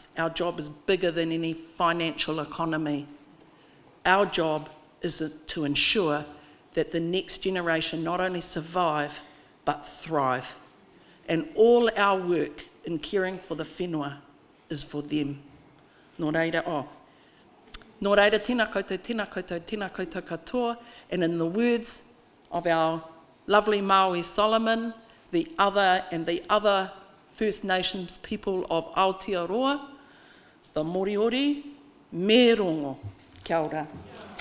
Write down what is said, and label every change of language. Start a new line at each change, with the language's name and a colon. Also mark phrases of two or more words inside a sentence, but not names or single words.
English: Our job is bigger than any financial economy. Our job is to ensure that the next generation not only survive, but thrive. And all our work in caring for the whenua is for them.
Māori: Nō reira, Nō reira, tēnā koutou, tēnā koutou, tēnā koutou katoa.
English: And in the words of our lovely Māori Solomon, the other First Nations people of Aotearoa, the Moriori,
Māori: me rongo. Kia ora.